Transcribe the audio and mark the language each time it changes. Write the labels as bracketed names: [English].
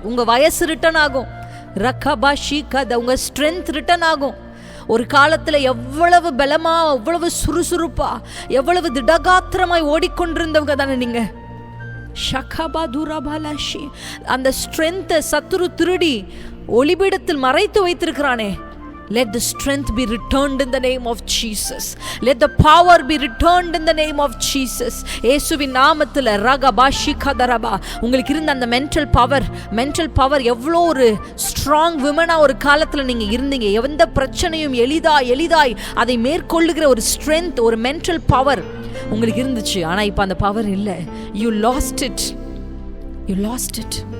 [Tamil] உங்க வயசு ரிட்டர்ன் ஆகும். ரக்கபா ஷீகத உங்க ஸ்ட்ரென்த் ரிட்டர்ன் ஆகும். ஒரு காலத்துல எவ்வளவு பலமா, எவ்வளவு சுறுசுறுப்பா, எவ்வளவு திடகாத்திரமாய் ஓடிக்கொண்டிருந்தவங்க தானே நீங்க. ஷகபா துரபாலாஷி அந்த ஸ்ட்ரென்த்தை சத்துரு திருடி ஒளிபீடத்தில் மறைத்து வைத்திருக்கிறானே, [English] Let the strength be returned in the name of Jesus. Let the power be returned in the name of Jesus. [Tamil] இயேசுவின் நாமத்தில் ரகபாஷி கதரபா, உங்களுக்கு இருந்த அந்த மென்டல் பவர் எவ்வளோ ஒரு ஸ்ட்ராங் விமனா ஒரு காலத்தில் நீங்கள் இருந்தீங்க. எந்த பிரச்சனையும் எளிதாய் அதை மேற்கொள்ளுகிற ஒரு ஸ்ட்ரென்த், ஒரு மென்டல் பவர் உங்களுக்கு இருந்துச்சு. ஆனால் இப்போ அந்த பவர் இல்லை. [English] You lost it.